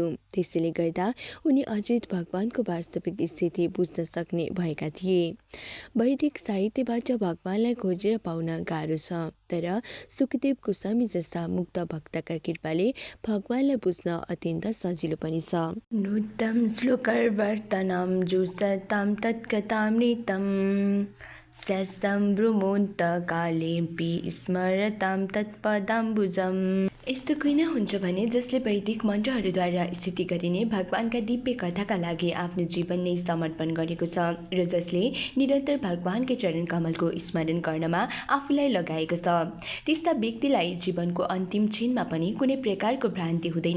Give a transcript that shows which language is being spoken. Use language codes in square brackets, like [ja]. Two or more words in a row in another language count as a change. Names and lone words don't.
[ne] त्यसैले गर्दा उनी अजित भगवानको वास्तविक स्थिति बुझ्न सक्ने भएका थिए। वैदिक साहित्यबाट भगवानलाई खोजेर पाउन गाह्रो छ, तर सुखदेव गोस्वामी जस्ता मुक्त भक्तका कृपाले भगवानलाई बुझ्न अत्यन्त सजिलो पनि छ। [sa] नुतम श्लोकर्वर्तनं जुसतां तत्कथामृतं स्यासम्भ्रमोऽन्त कालेऽपि स्मरतां तत्पदाम्बुजम्। [ne] यस्तो किन हुन्छ भने जसले वैदिक मन्त्रहरूद्वारा स्तुति गरिने भगवानका दिव्य कथाका लागि आफ्नो जीवन नै समर्पण गरेको छ र जसले निरन्तर भगवानकै चरण कमलको स्मरण गर्नमा आफूलाई लगाएको छ, त्यस्ता व्यक्तिलाई जीवनको अन्तिम क्षणमा पनि कुनै प्रकारको भ्रान्ति हुँदैन।